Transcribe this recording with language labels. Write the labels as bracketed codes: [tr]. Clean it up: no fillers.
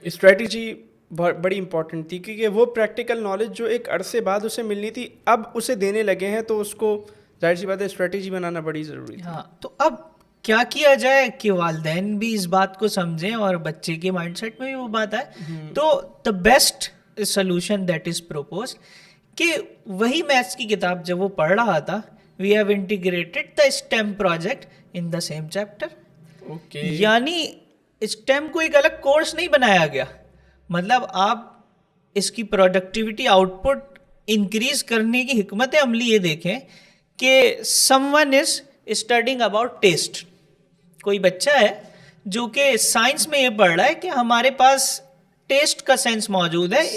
[ur] Strategy بڑی important تھی، کیونکہ وہ پریکٹیکل نالج جو ایک عرصے بعد اسے ملنی تھی اب اسے دینے لگے ہیں، تو اس کو ظاہر سی بات ہے اسٹریٹجی بنانا بڑی ضروری ہے. ہاں، تو اب کیا کیا جائے کہ والدین بھی اس بات کو سمجھیں اور بچے کے مائنڈ سیٹ میں بھی وہ بات آئے. [en] تو the best solution that is propose [ur] کہ وہی میتھس کی کتاب جب وہ پڑھ رہا تھا، [en] We have integrated the STEM project in the same chapter. [ur] یعنی اسٹیم کو ایک الگ کورس نہیں بنایا گیا. مطلب آپ اس کی پروڈکٹیوٹی آؤٹ پٹ انکریز کرنے کی حکمت عملی یہ دیکھیں کہ [en] Someone is studying about test. [ur] کوئی بچہ ہے جو کہ سائنس میں یہ پڑھ رہا ہے کہ ہمارے پاس ٹیسٹ کا سینس موجود ہے.